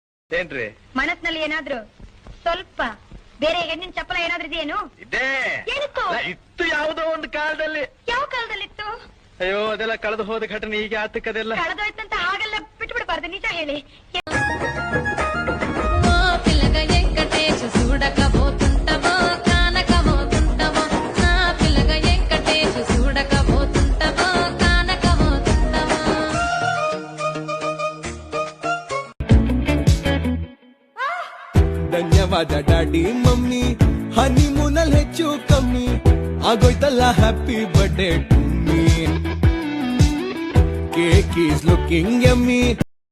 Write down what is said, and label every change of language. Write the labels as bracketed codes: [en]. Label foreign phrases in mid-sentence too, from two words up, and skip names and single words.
[kn] ಏನ್ರಿ ಮನಸ್ನಲ್ಲಿ ಏನಾದ್ರು ಸ್ವಲ್ಪ ಬೇರೆ ಹೆಣ್ಣಿನ ಚಪ್ಪಲ ಏನಾದ್ರೂ ಇದೆಯೇನು? ಇದೇ ಏನಿತ್ತು? ಇತ್ತು ಯಾವುದೋ ಒಂದು ಕಾಲದಲ್ಲಿ. ಯಾವ ಕಾಲದಲ್ಲಿತ್ತು? ಅಯ್ಯೋ ಅದೆಲ್ಲ ಕಳೆದು ಹೋದ ಘಟನೆ ಈಗ ಆತಕ್ಕದೆಲ್ಲ ಕಳೆದೋಯ್ತಂತ ಹಾಗೆಲ್ಲ ಬಿಟ್ಟು ಬಿಡಬಾರ್ದು, ನಿಜ ಹೇಳಿ. [te] పిల్లగ వెంకటేశ్ చూడకపోతుంటవో కానకపోతుంటవో నా పిల్లగ వెంకటేశ్ చూడకపోతుంటవో కానకపోతుంటవో [kn] ಧನ್ಯವಾದ [en] daddy mummy [kn] ಹನಿಮೂನಲ್ಲಿ ಹೆಚ್ಚು ಕಮ್ಮಿ ಆಗೋಯ್ತಲ್ಲ [en] happy birthday to me cake is looking yummy